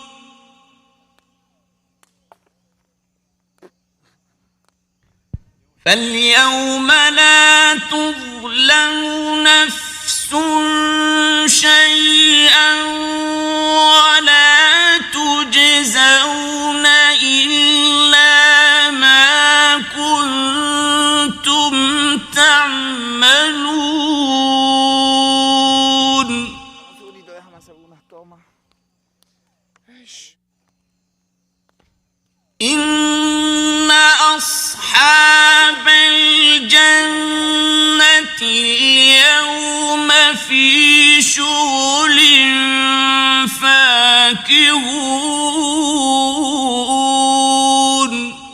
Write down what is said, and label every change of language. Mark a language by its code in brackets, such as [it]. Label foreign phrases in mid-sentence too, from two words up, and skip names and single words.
[ar] فاليوم لا تظلم نفس شيئا ولا تجزون إلا ما كنتم تعملون. [es] Déjame hacer unas tomas. [ar] إن أصحاب الجنة اليوم في شغل فاكهون.